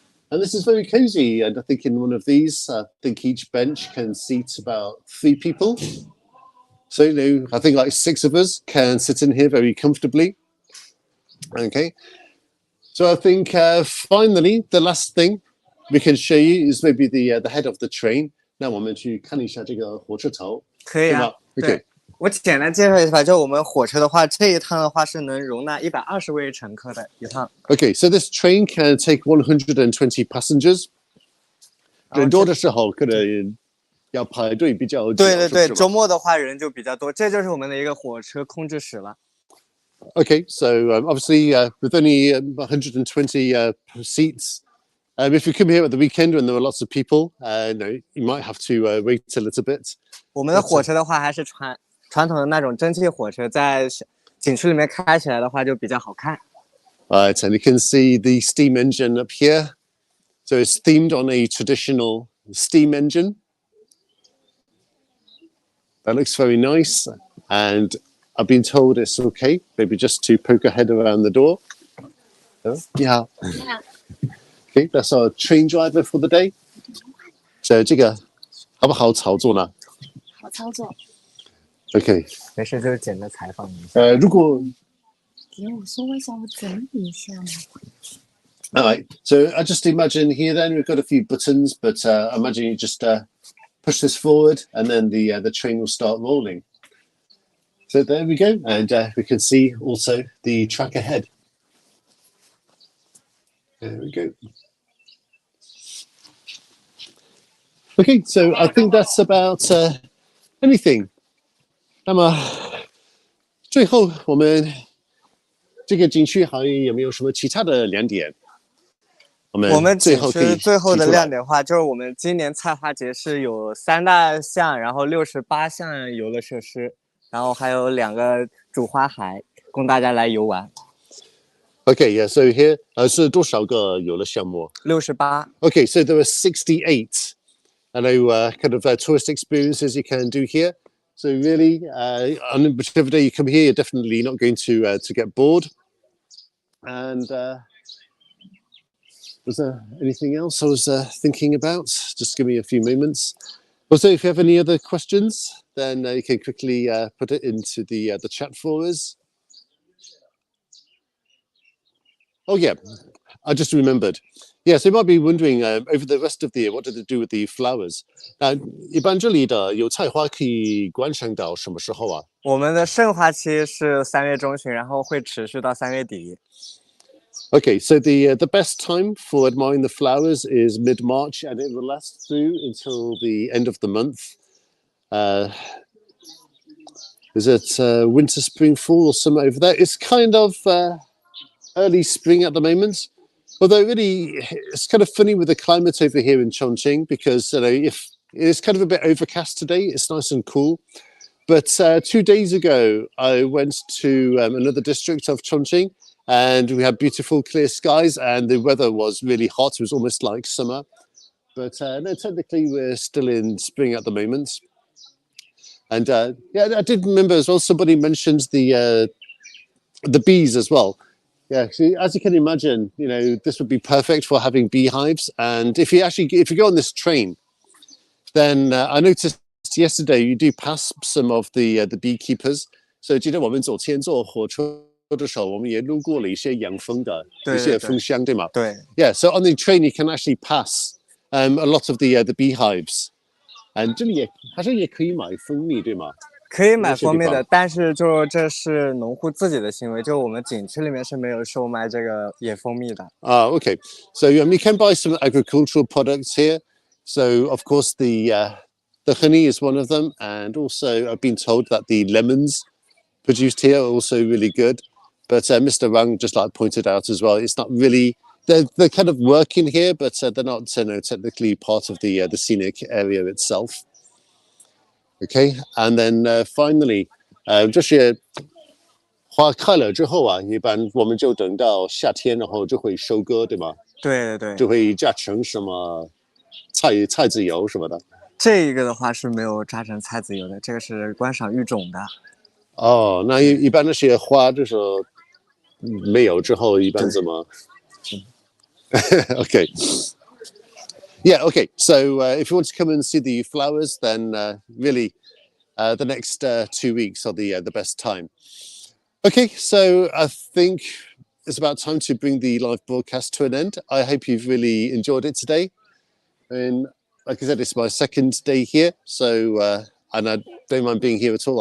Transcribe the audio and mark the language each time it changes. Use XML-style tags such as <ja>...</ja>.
<en>And this is very cozy. And I think in one of these, I think each bench can seat about 3 people. So, I think like 6 of us can sit in here very comfortably. Okay. So I think finally, the last thing we can show you is maybe the head of the train.</en> <zh>那我们去看一下这个火车头。可以啊。对。我简单介绍一下，就我们火车的话，这一趟的话是能容纳120位乘客的一趟。</zh> <en>Okay, so this train can take 120 passengers.</en> <zh>人多的时候可能要排队比较久。对，周末的话人就比较多，这就是我们的一个火车控制室了。</zh> <en>Okay, so obviously with only 120 seats, if you come here at the weekend when there are lots of people, you might have to wait a little bit.</en> <zh>我们的火车的话还是传统的那种蒸汽火车，在景区里面开起来的话就比较好看。</zh> <en>Right, and you can see the steam engine up here. So it's themed on a traditional steam engine. That looks very nice, and I've been told it's okay, maybe just to poke a head around the door. Yeah. Okay, that's our train driver for the day. So</en> <zh>这个好不好操作呢？好操作。</zh> <en>Okay.</en> <zh>没事，就是简单采访一下。如果给我说一下，我整理一下嘛。</zh> <en>All right. So I just imagine here then we've got a few buttons, but I imagine you just push this forward and then the train will start rolling. So there we go, and we can see also the track ahead. There we go. Okay, so I think that's about anything.</en> <zh>那么最后我们这个景区还有没有什么其他的亮点？我们最景区后可以最后的提出来亮点的话，就是我们今年菜花节是有3大项，然后68项游乐设施，然后还有2个主花海供大家来游玩。</zh> <en>Okay, yeah. So here</en> <zh>是多少个游乐项目 68。</zh> <en>Okay, so there are 68. I know kind of tourist experiences you can do here. So really, on whichever day you come here, you're definitely not going to get bored. And was there anything else I was thinking about? Just give me a few moments. Also, if you have any other questions, then you can quickly put it into the chat for us. Oh yeah, I just remembered. Yeah, so you might be wondering over the rest of the year, what did it do with the flowers?</en> <zh>一般这里的油菜花可以观赏到什么时候啊？我们的盛花期是3月中旬，然后会持续到3月底。</zh> <en>Okay, so the best time for admiring the flowers is mid-March, and it will last through until the end of the month. Is it winter, spring, fall, or summer over there? It's kind of early spring at the moment. Although really, it's kind of funny with the climate over here in Chongqing because if it's kind of a bit overcast today, it's nice and cool. But 2 days ago, I went to another district of Chongqing, and we had beautiful clear skies, and the weather was really hot. It was almost like summer. But no, technically, we're still in spring at the moment. And yeah, I did remember as well. Somebody mentioned the bees as well. Yeah, so as you can imagine, this would be perfect for having beehives. And if you go on this train, then I noticed yesterday you do pass some of the beekeepers. So</en> <zh>记得我们走前坐火车的时候，我们也路过了一些养蜂的，一些蜂箱，对吗？对。</zh> <en>Yeah, so on the train you can actually pass a lot of the beehives. And</en> <zh>这里也好像也可以买蜂蜜，对吗？可以买蜂蜜的，但是这是农户自己的行为，就我们景区里面是没有售卖这个野蜂蜜的。</zh> <en>Okay. So you can buy some agricultural products here. So of course the honey is one of them, and also I've been told that the lemons produced here are also really good. But Mr. Wang just pointed out as well, it's not really they're kind of working here, but they're not technically part of the scenic area itself. Okay, and then finally,</en> <zh>这些花开了之后啊，一般我们就等到夏天，然后就会收割，对吗？对对对。就会榨成什么菜籽油什么的。这个的话是没有榨成菜籽油的，这个是观赏育种的。哦，那一般那些花就是没有之后一般怎么？</zh> <en>Okay. Yeah, okay. So if you want to come and see the flowers, then really the next 2 weeks are the best time. Okay, so I think it's about time to bring the live broadcast to an end. I hope you've really enjoyed it today. And like I said, it's my second day here, so and I don't mind being here at all.</en>